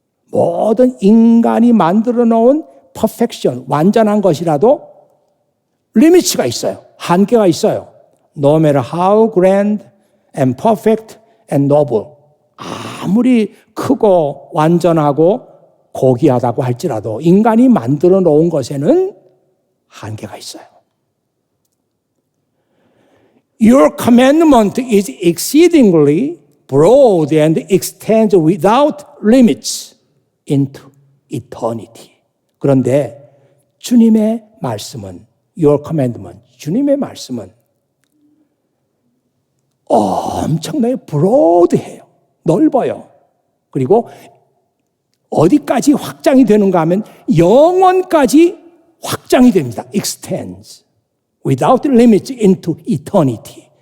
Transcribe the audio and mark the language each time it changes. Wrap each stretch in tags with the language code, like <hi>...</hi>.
<ko>모든 인간이 만들어 놓은 perfection, 완전한 것이라도 리미츠가 있어요. 한계가 있어요.</ko> <en>No matter how grand and perfect and noble.</en> <ko>아무리 크고 완전하고 고귀하다고 할지라도 인간이 만들어 놓은 것에는 한계가 있어요.</ko> <en>Your commandment is exceedingly broad and extends without limits into eternity.</en> <ko>그런데 주님의 말씀은,</ko> <en>Your commandment,</en> <ko>주님의 말씀은 엄청나게 broad해요. 넓어요. 그리고 어디까지 확장이 되는가 하면 영원까지 확장이 됩니다.</ko> <en>extends without limits into eternity.</en>